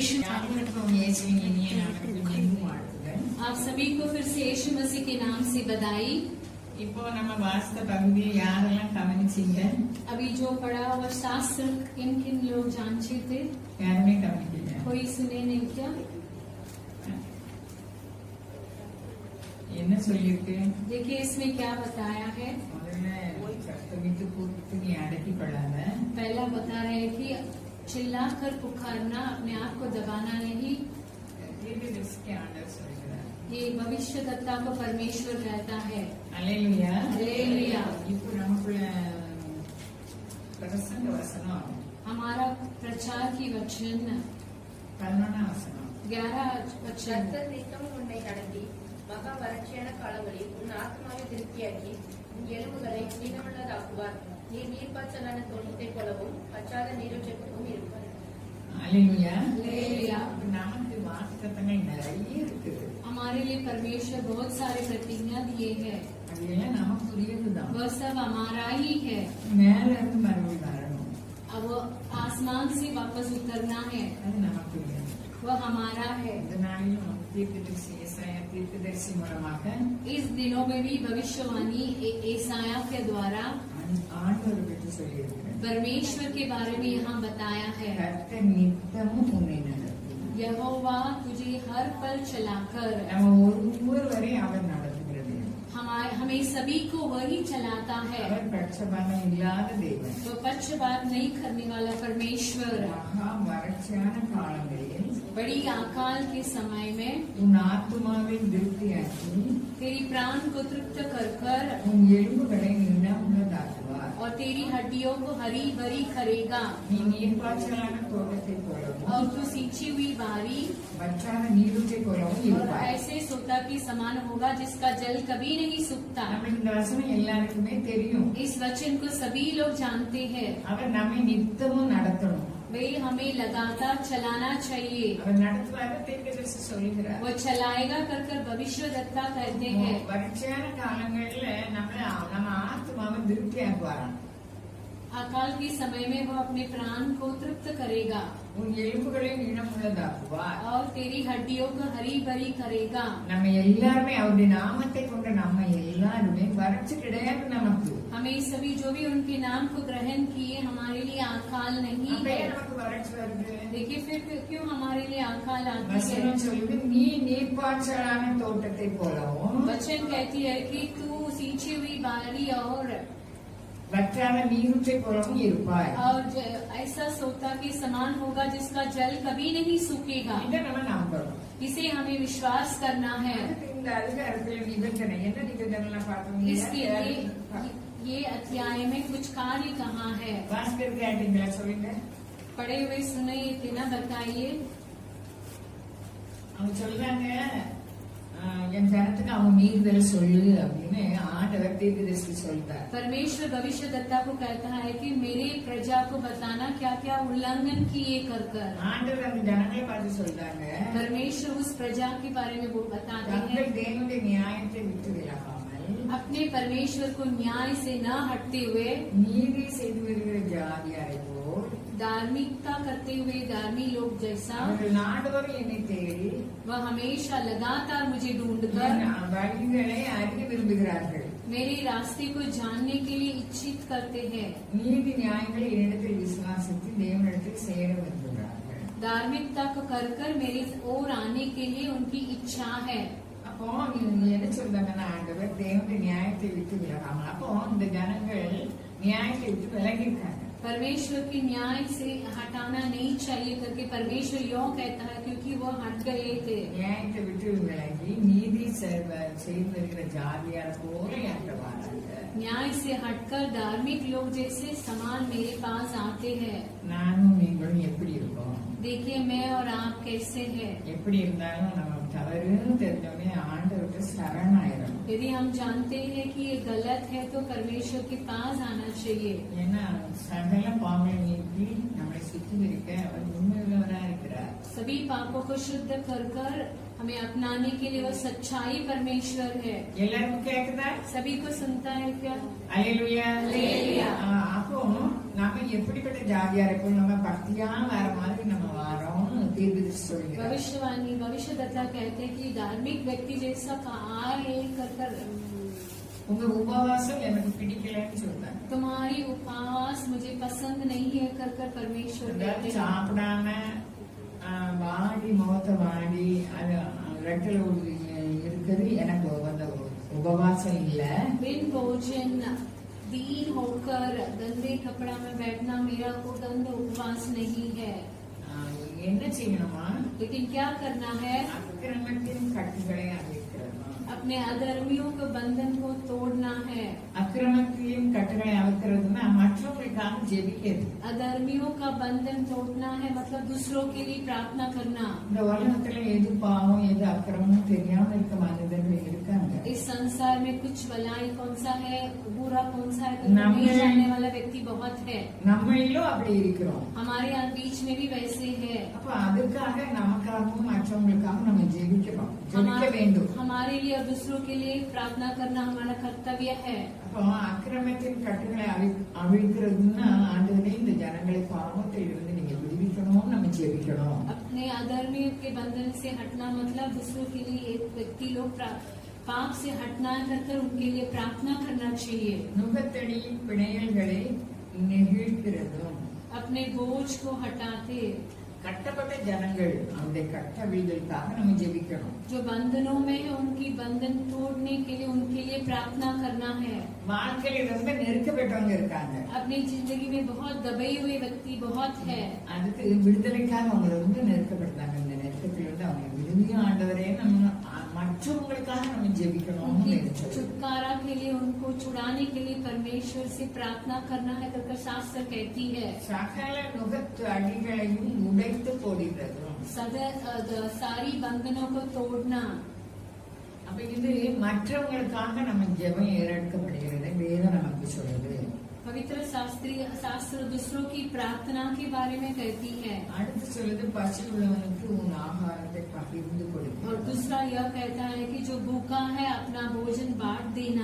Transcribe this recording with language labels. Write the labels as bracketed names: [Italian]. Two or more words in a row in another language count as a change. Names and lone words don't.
[Hindi] आप सभी को फिर से यीशु मसीह के नाम से बधाई। [Tamil] இப்போ நம்ம வாசித்த பகுதியை யாரெல்லாம் கவனிச்சீங்க? [Hindi] अभी जो पढ़ा हुआ शास्त्र किन किन लोग जानते थे? [Tamil] யாருமே கவனிக்கல? [Hindi] कोई सुने नहीं क्या? [Tamil] என்ன சொல்லிருக்கு? [Hindi] देखिए इसमें क्या बताया है। [Tamil] முதல்ல சத்தமிட்டு கூப்பிட்டு நீ அடக்கி கொள்ளாத. [Hindi] पहला बता रहे कि चिल्लाकर पुकारना, अपने आप को दबाना नहीं। [Tamil] தீர்க்கதரிசிக்கு ஆண்டவர் சொல்கிறார். [Hindi] ये भविष्यद्वक्ता को परमेश्वर कहता है। [Tamil] அல்லேலூயா. அல்லேலூயா। இப்போ நமக்குள்ள பிரசங்க வசனம் [Hindi] हमारा प्रचार की वचन [Tamil] 11 வசனம் [Hindi] 11 वचन। [Tamil] நித்தமும் உன்னை நடத்தி மகா வறட்சியான காலங்களில் உன் ஆத்மாவை திருப்தியாக்கி உன் எலும்புகளை நீளமுள்ளதாக்குவார். நீ நீர்ப்பாய்ச்சலான தோட்டத்தை போலவும் பச்சாத நீரூற்றுக்கும் இருப்பார். அல்லேலூயா. அல்லேலூயா। நமக்கு வாக்குத்தத்தங்கள் நிறைய இருக்குது. [Hindi] हमारे लिए परमेश्वर बहुत सारे प्रतिज्ञा दिए हैं। [Tamil] அதெல்லாம் நமக்குரியதுதான். [Hindi] वह सब हमारा ही है। [Tamil] மேல இருந்து மறுபடியும் வரணும். [Hindi] अब आसमान से वापस उतरना है, [Tamil] அது நமக்குரியது. [Hindi] वह हमारा है। [Tamil] இதனாலும் தீர்க்கதரிசி ஏசாயா தீர்க்கதரிசி மூலமாக [Hindi] इस दिनों में भी भविष्यवाणी एसाया के द्वारा [Tamil] ஆண்டவர் பற்றி சொல்லியிருக்கிறார். [Hindi] परमेश्वर के बारे में यहाँ बताया है। [Tamil] கர்த்தர் நித்தமும் உன்னை நடத்தும். [Hindi] यहोवा तुझे हर पल चलाकर, [Tamil] நம்ம ஒவ்வொருவரை அவர் நடத்துகிறது. [Hindi] हमें सभी को वही चलाता है। [Tamil] அவர் பட்சபாதம் இல்லாத தேவன். [Hindi] वो पक्षपात नहीं करने वाला परमेश्वर। [Tamil] மகா வறட்சியான காலங்களில் [Hindi] बड़ी अकाल के समय में [Tamil] உன் ஆத்மாவை திருப்தியாக்கி [Hindi] तेरी प्राण को तृप्त कर कर [Tamil] உன் எலும்புகளை நிலமுள்ளதாக்குவார். [Hindi] और तेरी हड्डियों को हरी भरी करेगा। [Tamil] நீ நீர்ப்பாய்ச்சலான தோட்டத்தை போலவும் [Hindi] और तू सींची हुई बारी [Tamil] வற்றாத நீரூற்றை போலவும் [Hindi] और [Tamil] இருப்பாய். [Hindi] ऐसे सोता के समान होगा जिसका जल कभी नहीं सूखता। [Tamil] நமக்கு இந்த வசனம் எல்லாருக்குமே தெரியும். [Hindi] इस वचन को सभी लोग जानते हैं। [Tamil] அவர் நம்மை நித்தமும் நடத்தணும். [Hindi] वे हमें लगातार चलाना चाहिए। [Tamil] அவர் நடத்துவாரு தீர்க்கதரிசி சொல்லுகிறார். [Hindi] वो चलाएगा कर कर भविष्यद्वक्ता कहते हैं। [Tamil] வறட்சியான காலங்கள்ல நம்ம ஆத்மாவை திருப்தியாக்குவாராம். [Hindi] अकाल के समय में वो अपने प्राण को तृप्त करेगा [Tamil] உன் எலும்புகளை நிலமுள்ளதாக்குவார். [Hindi] और तेरी हड्डियों को हरी भरी करेगा। [Tamil] நம்ம எல்லாருமே அவருடைய நாமத்தை கொண்ட நம்ம எல்லாருமே வறட்சி கிடையாது நமக்கு. [Hindi] हमें सभी जो भी उनके नाम को ग्रहण किए, हमारे लिए अकाल नहीं [Tamil] அப்ப [Hindi] है। [Tamil] ஏன் நமக்கு வறட்சி வருது? [Hindi] देखिए फिर क्यों हमारे लिए अकाल आती है। [Tamil] வசனம் சொல்லுது நீ நீர்ப்பாய்ச்சலான தோட்டத்தை போலவும் [Hindi] वचन कहती है कि तू सींची हुई बारी और [Tamil] வற்றாத நீரூற்றை போலவும் இருப்பாய். [Hindi] ऐसा सोता के समान होगा जिसका जल कभी नहीं सूखेगा। [Tamil] இதை நம்ம நம்பணும். [Hindi] इसे हमें विश्वास करना है। [Tamil] இந்த அதிகாரத்துல நிபந்தனை என்ன நிபந்தனை பார்த்தோம்? [Hindi] इसके लिए ये अध्याय में कुछ कार्य कहाँ है। [Tamil] பாஸ்கர் கேட்டீங்களா? சொல்லுங்க. [Hindi] पढ़े हुए सुने ना बताइए। [Tamil] அவங்க சொல்றாங்க என் ஜனத்துக்கு அவன் மீறுதல் சொல்லு அப்படின்னு ஆண்டவர் தீர்க்கதரிசி சொல்றார். [Hindi] परमेश्वर भविष्यद्वक्ता को कहता है कि मेरे प्रजा को बताना क्या क्या उल्लंघन किए कर कर। [Tamil] ஆண்டவர் அந்த ஜனங்களை பார்த்து சொல்றாங்க, [Hindi] परमेश्वर उस प्रजा के बारे में वो बताते हैं, [Tamil] தங்கள் தேவனுடைய நியாயத்தை விட்டு விலகாமல் [Hindi] अपने परमेश्वर को न्याय से न हटते हुए [Tamil] நீதி செய்து வருகிற ஜாதியாரை போல் [Hindi] धार्मिकता करते हुए धार्मिक लोग जैसा [Tamil] அவர்கள் நாடோறும் என்னை தேடி [Hindi] वह हमेशा लगातार मुझे ढूंढकर [Tamil] வழிகளை அறிய விரும்புகிறார்கள். [Hindi] मेरे रास्ते को जानने के लिए इच्छित करते हैं। [Tamil] நீதி நியாயங்களை என்னிடத்தில் விசுவாசித்து தேவனிடத்தில் சேர விரும்புகிறார்கள். [Hindi] धार्मिकता को कर कर मेरे ओर आने के लिए उनकी इच्छा है। [Tamil] அப்போ நீங்க என்ன சொல்றாங்கன்னா ஆண்டவர் தேவனுடைய நியாயத்தை விட்டு விலகாமல், அப்போ இந்த ஜனங்கள் நியாயத்தை விட்டு விலகி இருக்காங்க. [Hindi] परमेश्वर की न्याय से हटाना नहीं चाहिए करके परमेश्वर यों कहता है क्योंकि वो हट गए थे। [Tamil] நியாயத்தை விட்டு விலகி நீதி செய்து வருகிற ஜாதியார் போல என்கிட்ட வராங்க. [Hindi] न्याय से हटकर धार्मिक लोग जैसे समान मेरे पास आते हैं। [Tamil] நானும் நீங்களும் எப்படி இருக்கோம்? [Hindi] देखिए मैं और आप कैसे हैं। [Tamil] எப்படி இருந்தாலும் நம்ம தவறுன்னு தெரிஞ்சோடனே ஆண்டவர்கிட்ட சரணாயிரும். [Hindi] यदि हम जानते हैं कि ये गलत है तो परमेश्वर के पास आना चाहिए। [Tamil] ஏன்னா சகல பாவங்களை நீக்கி நம்மளை சுத்திகரிக்க அவர் உண்மையுள்ளவராக இருக்கிறார். [Hindi] सभी पापों को शुद्ध कर कर हमें अपनाने के लिए वो सच्चाई परमेश्वर है। [Tamil] எல்லாருக்கும் கேக்குதா? [Hindi] सभी को सुनता है क्या? [Tamil] அல்லேலூயா. அல்லேலூயா. அப்போ நாம எப்படிப்பட்ட ஜாதியா இருப்போம்? நம்ம பக்தியா வேற மாதிரி நம்ம வாரோம்னு தீர்க்கதரிசி சொல்லுங்க. [Hindi] भविष्यवाणी भविष्यद्वक्ता कहते हैं कि धार्मिक व्यक्ति जैसा आए कर [Tamil] உங்க உபவாசம் எனக்கு பிடிக்கலன்னு சொல்றாங்க. [Hindi] तुम्हारी उपवास मुझे पसंद नहीं है कर परमेश्वर कहते हैं। [Tamil] சாப்பிடாம வாடி முகத்தை வாடி அது ரெட்டல இருக்கிறது எனக்கு வந்து உபவாசம் இல்ல. [Hindi] बिन भोजन दीन होकर गंदे कपड़ा में बैठना मेरा को गंद उपवास नहीं है। [Tamil] என்ன செய்யணுமா? [Hindi] लेकिन क्या करना है? [Tamil] அக்கிரமத்தின் கட்டுகளை அவிழ்க்கணும். [Hindi] अपने अधर्मियों के बंधन को तोड़ना है। [Tamil] அக்கிரமத்தின் கட்டுகளை அவிழ்க்கிறதுனா மற்றவங்களுக்காக ஜெபிக்கிறது. [Hindi] अधर्मियों का बंधन तोड़ना है मतलब दूसरों के लिए प्रार्थना करना। [Tamil] இந்த உலகத்துல எது பாவம் எது அக்கிரமம் தெரியாம இருக்க மனிதர்கள் இருக்காங்க. [Hindi] इस संसार में कुछ भलाई कौन सा है बुरा कौन सा है तो नहीं जानने वाला व्यक्ति बहुत है। [Tamil] நம்மளிலும் அப்படி இருக்கிறோம். [Hindi] हमारे यहाँ बीच में भी वैसे है। [Tamil] அப்ப அதுக்காக நமக்காகவும் மற்றவங்களுக்காகவும் நம்ம ஜெபிக்கிறோம், ஜெபிக்க வேண்டும். [Hindi] हमारे लिए और दूसरों के लिए प्रार्थना करना हमारा कर्तव्य है। [Tamil] அப்போ அக்கிரமத்தின் கட்டுகளை அவிழ்க்கிறதுன்னா ஆண்டவரே இந்த ஜனங்களை பாவத்தில் இருந்து நீங்க விடுவிக்கணும்னு நம்ம ஜெபிக்கணும். [Hindi] अपने अधर्मियों के बंधन से हटना मतलब दूसरों के लिए एक व्यक्ति लोग पाप से हटना कर उनके लिए प्रार्थना करना चाहिए। [Tamil] நுகத்தடியின் பிணையல்களை நெகிழ்கிறதும் [Hindi] अपने बोझ को हटाते [Tamil] கட்டப்பட்ட ஜனங்கள் அந்த கட்டவிழ்களுக்காக நம்ம ஜெபிக்கணும். [Hindi] जो बंधनों में है उनकी बंधन तोड़ने के लिए उनके लिए प्रार्थना करना है। [Tamil] வாழ்க்கையில ரொம்ப நெருக்கப்பட்டவங்க இருக்காங்க. [Hindi] अपनी जिंदगी में बहुत दबे हुए व्यक्ति बहुत है। [Tamil] அதுக்கு விடுதலைக்காக அவங்க ரொம்ப நெருக்கப்படுத்தாங்க. இந்த நெருக்கத்துல இருந்து அவங்க விடுதலையும் ஆண்டவரே நம்ம மற்றவங்களுக்காக நம்ம ஜெபிக்கணும். [Hindi] छुटकारा के लिए उनको छुड़ाने के लिए परमेश्वर से प्रार्थना करना है कर शास्त्र कहती है। [Tamil] சகல நுகத்து அடிகளையும் உடைத்து போடுகிறதும் [Hindi] सारी बंधनों को तोड़ना। [Tamil] அப்ப இது மற்றவங்களுக்காக நம்ம ஜெபம் ஏறெடுக்கப்படுகிறது வேதம் நமக்கு சொல்லுது. [Hindi] पवित्र शास्त्र दूसरों की प्रार्थना के बारे में कहती है। [Tamil] அடுத்து சொல்லுது பசி உள்ளவனுக்கு உன் ஆகாரத்தை பகிர்ந்து கொடு. [Hindi] और दूसरा यह कहता है कि जो भूखा है अपना भोजन बांट देना।